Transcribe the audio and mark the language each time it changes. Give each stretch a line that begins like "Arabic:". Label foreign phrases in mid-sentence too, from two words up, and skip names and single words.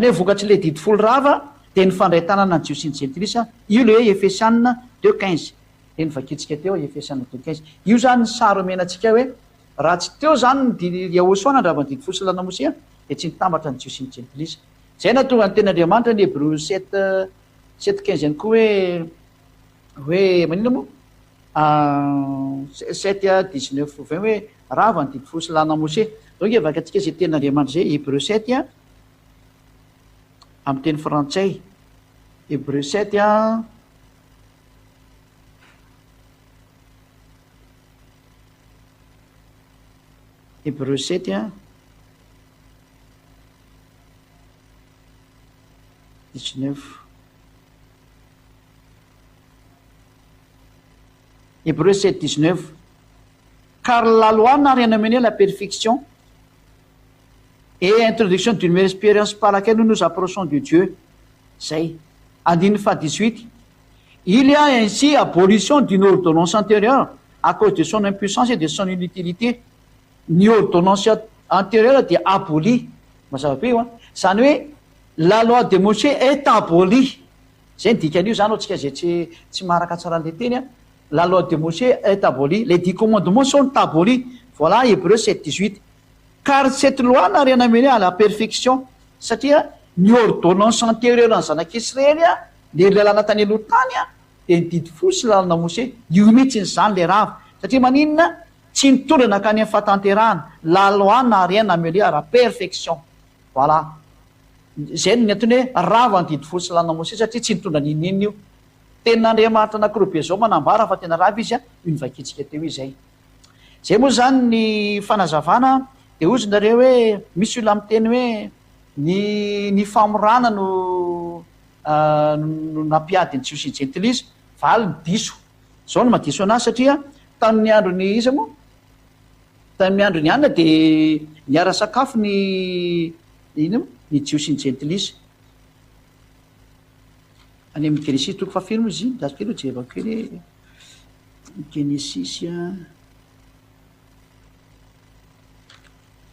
Malagasy: hoe vokatsy le didy folo rava de ny fandray tanana ny jiosy ny gentilisa io le hoe Efesianina 2:15 de ny vakitsika teo Efesianina 2:15 io zany ny sary omenantsika hoe raha tsy teo zany ny Yahosoa nandrava ny didy folo sy lana Mose de tsy nitambatra ny jiosy ny gentilisa zay na tonga ny ten'Andriamanitra ny Hébreu 7:15 ihany koa hoe manina moa 7:19-20 hoe rava ny didy folo sy lana Mose donc vakatsika zay ten'Andriamanitra zay Hébreu 7 amin'ny teny frantsay Hébreu 7
French: Hébreu 7 19 Hébreu 7:19 car la loi n'a rien amené la perfection et introduction d'une meilleure expérience par laquelle nous nous approchons de Dieu
Malagasy: zay andiny fa 18
French: il y a ainsi abolition d'une ordonnance antérieure à cause de son impuissance et de son inutilité ny ordonnance antérieure de aboli
Malagasy: mazava be io zany hoe
French: la loi de Moshe est aboli
Malagasy: zay ny dikan'io zany ohatsika zay tsy maraka tsara le teny
French: la loi de Moshe est aboli les 10 commandements sont abolis voilà
Malagasy: Hébreu 7:18
French: car cette loi n'a rien amené à la perfection
Malagasy: satria ny
French: ordonnance antérieure
Malagasy: ny zanak'Israely le lalana tany aloha tany de ny didy folo sy lalana Mose io mihitsy ny zany le rava satria maninona tsy nitondra nakany amin'ny fahatanterahana
French: la loi n'a rien amené à la perfection
Malagasy: voilà zay ny antony hoe rava ny didy folo sy lalana Mose satria tsy nitondra ninina io ten'Andriamanitra anankiroa be zao manambara fa tena rava izy io nivakitsika teo izay zay moa zany ny fanazavana de ozy nareo hoe misy olo amin'ny teny hoe ny famorana no nampiadiny jiosy ny gentilisa valy ny diso zao no madiso anazy satria tamin'ny androny iza moa tamin'ny androny anina de niara sakafo ny ino ny jiosy ny gentilisa any amin'ny Genesis toko fahafilo moa izy iny dasy kely jerevako kely Genesis